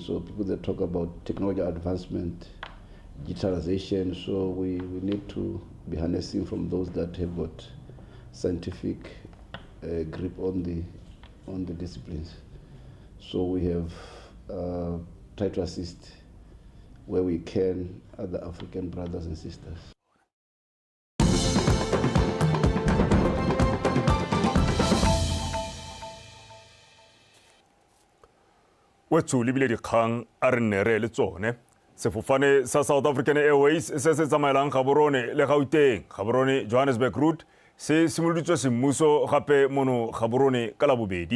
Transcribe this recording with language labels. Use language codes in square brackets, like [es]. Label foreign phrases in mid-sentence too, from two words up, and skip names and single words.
[en] So people that talk about technology advancement, digitalization, so we need to be harnessing from those that have got scientific grip on the disciplines. So we have tried to assist where we can other African brothers and sisters. [tn] Wetso lebile dikgang a re nne re le tsone. Sefofane sa South African Airways se se tsamaelang Gaborone le Gauteng, Gaborone Johannesburg route se simoloditswe semmuso gape mono Gaborone ka la bobedi.